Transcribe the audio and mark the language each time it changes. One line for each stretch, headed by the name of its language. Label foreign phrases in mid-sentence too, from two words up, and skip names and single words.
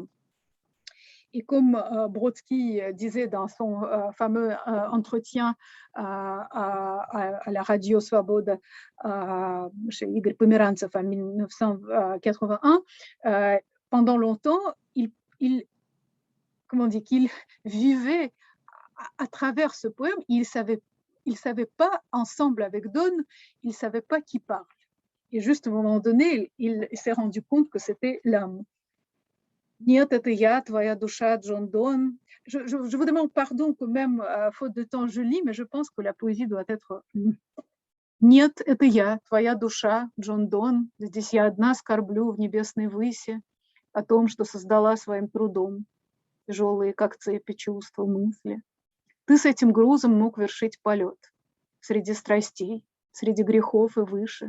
French: Et comme Brodsky disait dans son fameux entretien à la radio Svoboda chez Igor Pomerantsev en 1981, pendant longtemps, qu'il vivait à travers ce poème. Il savait pas, ensemble avec Donne, il ne savait pas qui parle. Et juste à un moment donné, il s'est rendu compte que c'était l'âme.
Russian: Нет, это я, твоя душа, John Donne.
French: Je vous demande pardon que même, faute de temps, je lis, mais je pense que la poésie doit être
Russian: Нет, это я, твоя душа, John Donne. Здесь я одна скорблю в небесной выси о том, что создала своим трудом. Тяжелые, как цепи, чувства, мысли. Ты с этим грузом мог вершить полет. Среди страстей, среди грехов и выше.